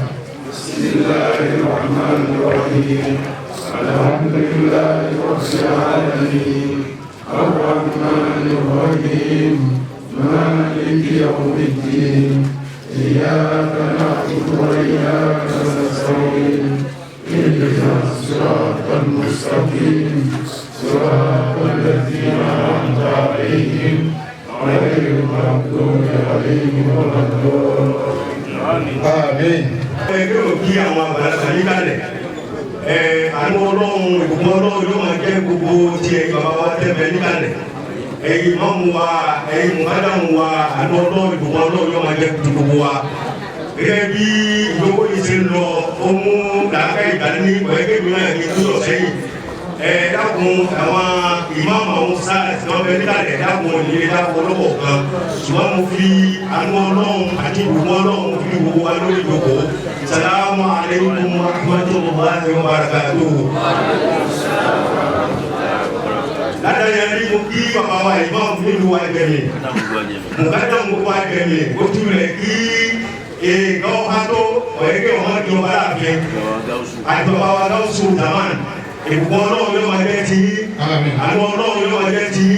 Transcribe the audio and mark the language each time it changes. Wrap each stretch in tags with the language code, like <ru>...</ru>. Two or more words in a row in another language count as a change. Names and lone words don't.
<ar>بسم الله الرحمن الرحيم الحمد لله رب العالمين الرحمن الرحيم مالك يوم الدين إياك نعبد وإياك نستعين اهدنا الصراط المستقيم صراط الذين أنعمت عليهم غير المغضوب عليهم ولا الضالين. آمين.</ar> <yo>ẹgbẹ́ òkí àwọn àgbàlagbà yìí kalẹ̀ àánú ọlọ́run ìbùkún ọlọ́run yóò máa jẹ́ gbogbo tí ẹ̀yin bàbá wa tẹ́bẹ̀ níkàlẹ̀ ẹ̀yin mọ́mú wa ẹ̀yin mùkádàmù wa àánú ọlọ́run ìbùkún ọlọ́run yóò máa jẹ́ gbogbo wa. gẹ́gẹ́ bí ìgbówó yìí ṣe ń lọ ó mú làákà ìgbàlẹ́ ní ẹgbẹ́ mi náà ní ìlú sẹ́yìn dákun àwọn ìmáàmù àwọn sáà tí wọ́n bẹ níkàlẹ̀ dákun ìdílé dákun ọlọ́wọ́ kan ṣùgbọ́n mo fi àánú ọlọ́run àti ìbùkún ọlọ́run fi gbogbo wa lórí ìjókòó.</yo> <ar>سلام عليكم ورحمة الله وبركاته.</ar> <yo>Ládàá ní mo kí bàbá wa ìmáàmù nílùú wa Ẹgbẹ̀mí. Mùkádàmù gbogbo Ẹgbẹ̀mí ó túlẹ̀ kí èèkàn ká tó ọ̀yẹ́kẹ́ ọmọ di ọba láàfin. Àti bàbá wa Gáúsù Zaman. Ìbùkún ọlọ́run yóò máa jẹ́ ti yín. Àánú ọlọ́run yóò máa jẹ́ ti yín.</yo>